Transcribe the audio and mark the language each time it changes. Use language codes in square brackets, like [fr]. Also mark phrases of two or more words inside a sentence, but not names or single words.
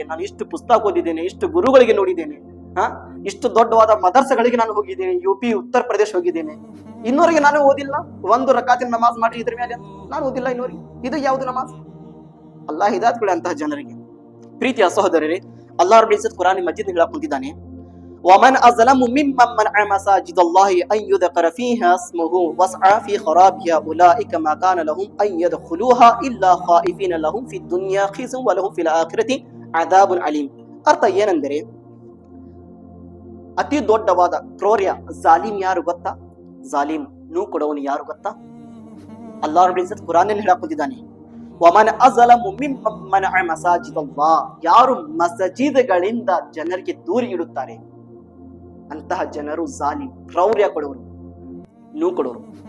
[kn] ನಾನು ಇಷ್ಟು ಪುಸ್ತಕ ಓದಿದ್ದೇನೆ, ಇಷ್ಟು ಗುರುಗಳಿಗೆ ನೋಡಿದ್ದೇನೆ, ಇಷ್ಟು ದೊಡ್ಡವಾದ ಮದರ್ಸಗಳಿಗೆ ನಾನು ಹೋಗಿದ್ದೇನೆ, UP ಉತ್ತರ ಪ್ರದೇಶ ಹೋಗಿದ್ದೇನೆ, ಇನ್ನೂವರೆಗೆ ನಾನು ಓದಿಲ್ಲ. ಒಂದು ರಕಾತಿನ ನಮಾಜ್ ಮಾಡಿ ಇದ್ರ ಮೇಲೆ ನಾನು ಓದಿಲ್ಲ ಇನ್ನೂವರೆಗೆ. ಇದು ಯಾವ್ದು ನಮಾಜ್? ಅಲ್ಲಾಹ್ ಹಿದಾಯತ್ ಕೊಡಿ ಅಂತಹ ಜನರಿಗೆ. ಪ್ರೀತಿಯ ಸಹೋದರರೇ, ಅಲ್ಲಾಹ್ [ar] رب العزة [kn] ಕುರಾನ್ ಮಜೀದ್ ಹೇಳಕ್ ಕುಂತಿದ್ದಾನೆ, [ar] ومن أظلم ممن منع مساجد الله أن يذكر فيها اسمه وسعى في خرابها أولئك ما كان لهم أن يدخلوها إلا خائفين لهم في الدنيا خزي ولهم في الآخرة عذاب أليم. [kn] ಅರ್ಥ ಏನೆಂದರೆ, ಅತಿ ದೊಡ್ಡವಾದ ಕ್ರೌರ್ಯ ಜಾಲಿಮ್ ಯಾರು ಗೊತ್ತಾ? ಜಾಲಿಮ್ ಕೊಡವನು ಯಾರು ಗೊತ್ತಾ? ಅಲ್ಲಾಹ್ [ar] رب العزة [kn] ಕುರಾನ್ ನಲ್ಲಿ ಹೇಳಕ್ ಕುಂತಿದ್ದಾನೆ, [ar] ومن أظلم ممن منع مساجد الله, [kn] ಯಾರು ಮಸಜಿದ್ಗಳಿಂದ ಜನರಿಗೆ ದೂರ ಇಡುತ್ತಾರೆ ಅಂತಹ ಜನರು ಜಾಲಿಮ್, ಕ್ರೌರ್ಯ ಕೊಡುವರು, ಕೊಡುವರು.